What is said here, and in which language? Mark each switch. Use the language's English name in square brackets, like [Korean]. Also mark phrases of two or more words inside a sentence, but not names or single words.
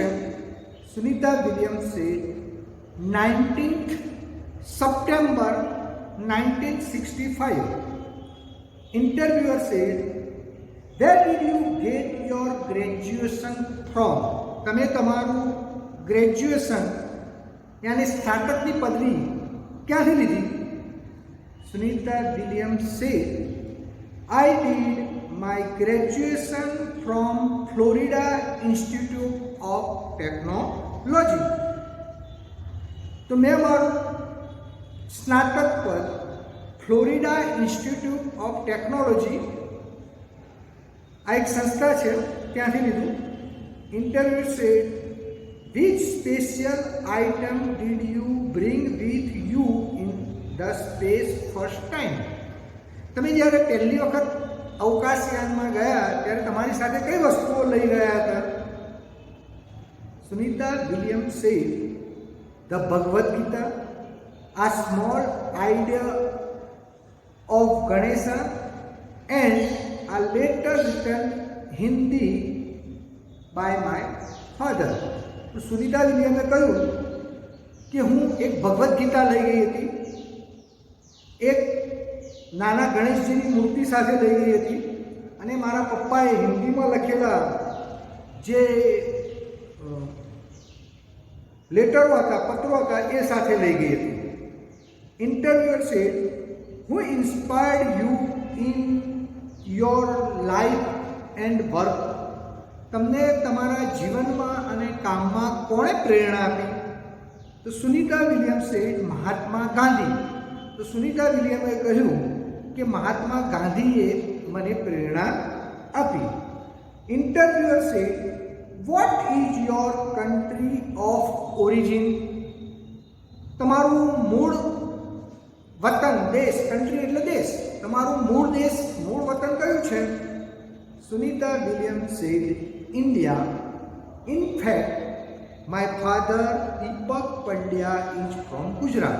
[English] Sunita Williams said 19th September 1965. Interviewer said where did you get your graduation from, [Gujarati] તમે તમારું ગ્રેજ્યુએશન યાની સ્નાતકની પદવી ક્યાંથી લીધી? [English] સુનિતા વિલિયમ્સ said, I did my graduation from Florida Institute of Technology. [Gujarati] તો મેં મારું સ્નાતક પદ ફ્લોરિડા ઇન્સ્ટિટ્યૂટ ઓફ ટેકનોલોજી, આ એક સંસ્થા છે, ત્યાંથી લીધું. [English] interview said, which special item did you bring with you in the space first time? [Gujarati] તમે જ્યારે પહેલી વખત અવકાશયાનમાં ગયા ત્યારે તમારી સાથે કઈ વસ્તુઓ લઈ ગયા હતા? [English] Sunita Williams said, the Bhagavad Gita, a small idea of Ganesha, and a letter written Hindi by my father. [Gujarati] તો સુનિતા વિલિયમે કહ્યું કે હું એક ભગવદ્ ગીતા લઈ ગઈ હતી, એક નાના ગણેશજીની મૂર્તિ સાથે લઈ ગઈ હતી, અને મારા પપ્પાએ હિન્દીમાં લખેલા જે લેટરો હતા, પત્રો હતા, એ સાથે લઈ ગઈ હતી. [English] interviewer said, who inspired you in your life and work? [Gujarati] તમને તમારા જીવનમાં અને કામમાં કોણે પ્રેરણા આપી? [English] તો Sunita Williams said, મહાત્મા ગાંધી. [Gujarati] તો સુનિતા વિલિયમે કહ્યું કે મહાત્મા ગાંધીએ મને પ્રેરણા આપી. [English] interviewer said, what is your country of origin? [Gujarati] તમારું મૂળ વતન, દેશ, કન્ટ્રી એટલે દેશ, તમારું મૂળ દેશ, મૂળ વતન કયું છે? [English] Sunita Williams said, India. In fact my father Deepak Pandya is from Gujarat.